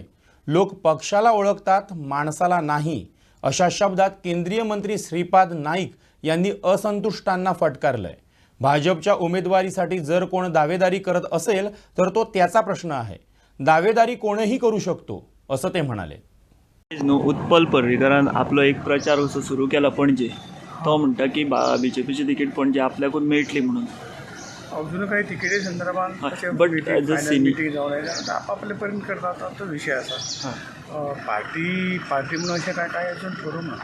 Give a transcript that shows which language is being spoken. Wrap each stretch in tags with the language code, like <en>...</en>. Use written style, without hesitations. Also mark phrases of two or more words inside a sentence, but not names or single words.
<mr>लोक पक्षाला ओळखतात, माणसाला नाही, अशा शब्दात केंद्रीय मंत्री श्रीपाद नाईक यांनी असंतुष्टांना फटकारलंय. भाजपच्या उमेदवारीसाठी जर कोण दावेदारी करत असेल तर तो त्याचा प्रश्न आहे. दावेदारी कोणीही करू शकतो, असं ते म्हणाले.</mr> <kok>उत्पल पर्रीकरान आपलो एक प्रचार असो सुरू केला पणजे. तो म्हणटा की बीजेपीची तिकीट पणजे आपल्याकून मेळटली म्हणून.</kok> <mr>अजून काही तिकिटी संदर्भात</mr> <en>but as a</en> <kok>मिटींग जावन आयल्या आपले पर्यंत करता तो विषय आसा. पार्टी म्हणून अशें काय अजून ठरूंक ना.</kok>